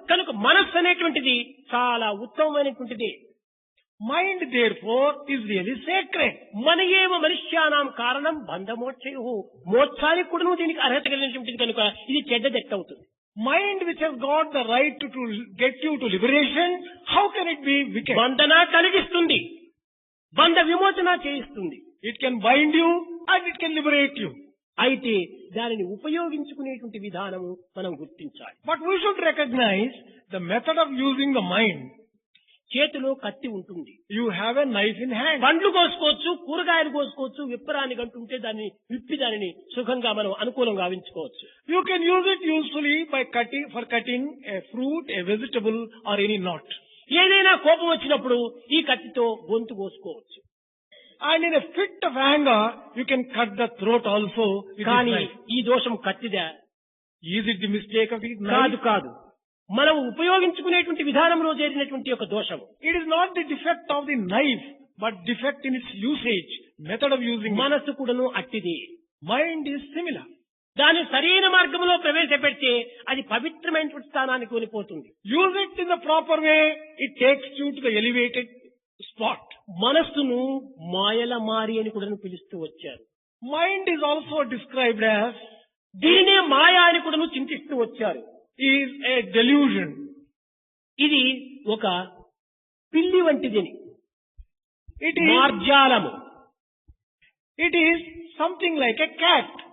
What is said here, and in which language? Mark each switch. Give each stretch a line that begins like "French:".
Telugu: కనుక మనస్సు అనేటువంటిది చాలా ఉత్తమమైనటువంటిది.
English: Mind, therefore, is really sacred.
Sanskrit: మన ఏవ మనుష్యానాం కారణం బంధమోక్షయు,
Telugu: మోక్షానికి కూడా దీనికి అర్హత కలిగినటువంటిది కనుక ఇది చెడ్డదెట్ట అవుతుంది.
English: Mind which has got the right to get you to liberation, how can it be wicked?
Telugu: బంధన కలిగిస్తుంది, బంధ విమోచన చేయిస్తుంది.
English: It can bind you and it can liberate you.
Telugu: అయితే దానిని ఉపయోగించుకునేటువంటి విధానము మనం గుర్తించాలి.
English: But we should recognize the method of using the mind.
Telugu: చేతిలో కత్తి ఉంటుంది,
English: You have a knife in hand.
Telugu: పండ్లు కోసుకోవచ్చు, కూరగాయలు కోసుకోవచ్చు, విప్పరాని గంటుంటే దాన్ని విప్పి దానిని సుఖంగా మనం అనుకూలంగా గావించుకోవచ్చు.
English: You can use it usefully by cutting a fruit, a vegetable or any knot.
Telugu: ఏదైనా కోపం వచ్చినప్పుడు ఈ కత్తితో గొంతు కోసుకోవచ్చు.
English: And in a fit of anger, you can cut the throat also with this
Telugu: కానీ
English: knife.
Telugu: ఈ దోషం కత్తిదా?
English: Is it the mistake of the
Telugu: కాదు
English: knife?
Telugu: కాదు, మనం ఉపయోగించుకునేటువంటి విధానంలో చేరినటువంటి ఒక దోషము.
English: It is not the defect of the knife, but defect in its usage, method of using it.
Telugu: మనస్సు కూడాను అట్టిది.
English: Mind is similar.
Telugu: దాన్ని సరైన మార్గంలో ప్రవేశపెడితే అది పవిత్రమైనటువంటి స్థానానికి వెళ్ళిపోతుంది.
English: Use it in the proper way, it takes you to the elevated spot.
Telugu: మనస్సును మాయల మారి అని కూడా పిలుస్తూ వచ్చారు.
English: Mind is also described as,
Telugu: దీనినే మాయా అని కూడా చింతిస్తూ వచ్చారు.
English: is a delusion.
Telugu: ఇది ఒక పిల్లి వంటిదని,
English: It is,
Telugu: మార్జాలము.
English: it is something like a cat.